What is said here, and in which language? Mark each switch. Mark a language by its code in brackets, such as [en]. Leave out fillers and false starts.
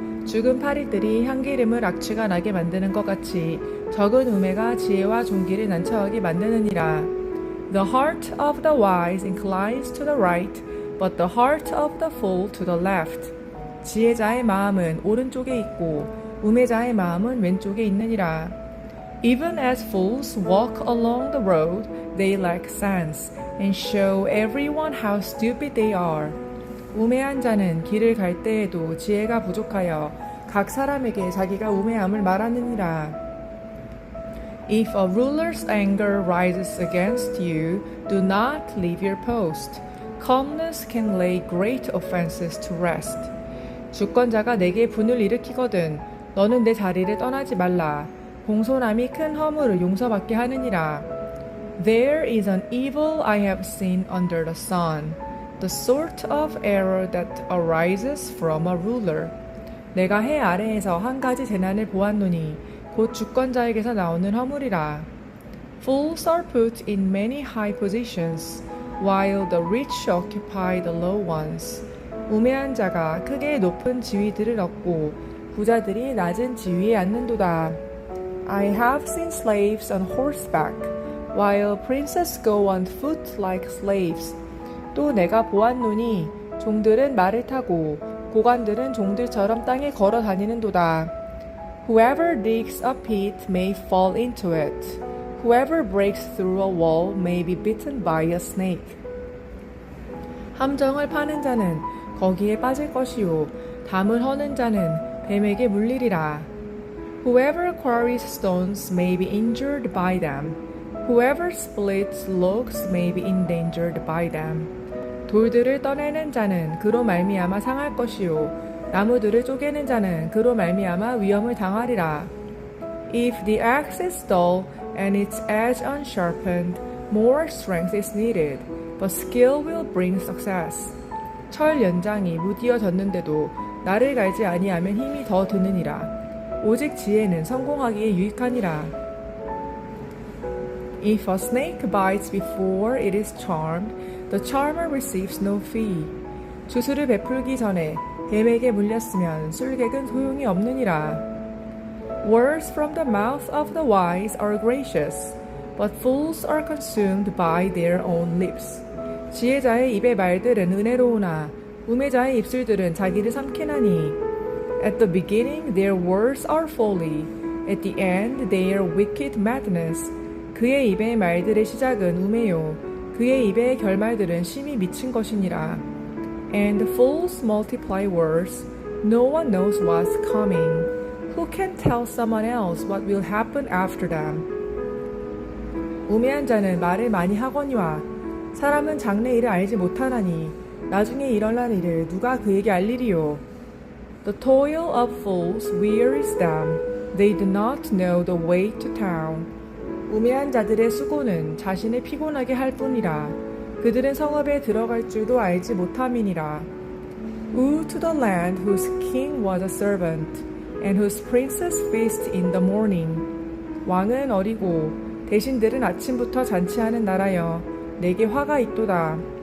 [ko] 죽은 파리들이 향기름을 악취가 나게 만드는 것 같이 적은 우매가 지혜와 존귀를 난처하게 만드느니라. [en] The heart of the wise inclines to the right, but the heart of the fool to the left. [ko] 지혜자의 마음은 오른쪽에 있고 우매자의 마음은 왼쪽에 있느니라. [en] Even as fools walk along the road, they lack sense, and show everyone how stupid they are. [ko] 우매한 자는 길을 갈 때에도 지혜가 부족하여 각 사람에게 자기가 우매함을 말하느니라. [en] If a ruler's anger rises against you, do not leave your post. Calmness can lay great offenses to rest. [ko] 주권자가 내게 분을 일으키거든 너는 내 자리를 떠나지 말라. 공손함이 큰 허물을 용서받게 하느니라. [en] There is an evil I have seen under the sun, the sort of error that arises from a ruler. [ko] 내가 해 아래에서 한 가지 재난을 보았노니 곧 주권자에게서 나오는 허물이라. [en] Fools are put in many high positions, while the rich occupy the low ones. [ko] 우매한 자가 크게 높은 지위들을 얻고 부자들이 낮은 지위에 앉는도다. [en] I have seen slaves on horseback, while princes go on foot like slaves. [ko] 또 내가 보았노니 종들은 말을 타고 고관들은 종들처럼 땅에 걸어 다니는도다. [en] Whoever digs a pit may fall into it. Whoever breaks through a wall may be bitten by a snake. [ko] 함정을 파는 자는 거기에 빠질 것이요 담을 허는 자는 뱀에게 물리리라. [en] Whoever quarries stones may be injured by them. Whoever splits logs may be endangered by them. [ko] 돌들을 떠내는 자는 그로 말미암아 상할 것이요 나무들을 쪼개는 자는 그로 말미암아 위험을 당하리라. [en] If the axe is dull and its edge unsharpened, more strength is needed, but skill will bring success. [ko] 철 연장이 무디어졌는데도 나를 갈지 아니하면 힘이 더 드느니라. 오직 지혜는 성공하기에 유익하니라. [en] If a snake bites before it is charmed, the charmer receives no fee. [ko] 주술을 베풀기 전에 뱀에게 물렸으면 술객은 소용이 없느니라. [en] Words from the mouth of the wise are gracious, but fools are consumed by their own lips. [ko] 지혜자의 입의 말들은 은혜로우나 우매자의 입술들은 자기를 삼키나니. [en] At the beginning their words are folly, at the end they are wicked madness. [ko] 그의 입의 말들의 시작은 우매요, 그의 입의 결말들은 심히 미친 것이니라. [en] And fools multiply words, no one knows what's coming. Who can tell someone else what will happen after them? [ko] 우매한 자는 말을 많이 하거니와 사람은 장래 일을 알지 못하나니 나중에 일어날 일을 누가 그에게 알리리요. [en] The toil of fools wearies them. They do not know the way to town. [ko] 우매한 자들의 수고는 자신을 피곤하게 할 뿐이라. 그들은 성읍에 들어갈 줄도 알지 못함이니라. [en] Woe to the land whose king was a servant, and whose princes feast in the morning. [ko] 왕은 어리고 대신들은 아침부터 잔치하는 나라여 내게 화가 있도다.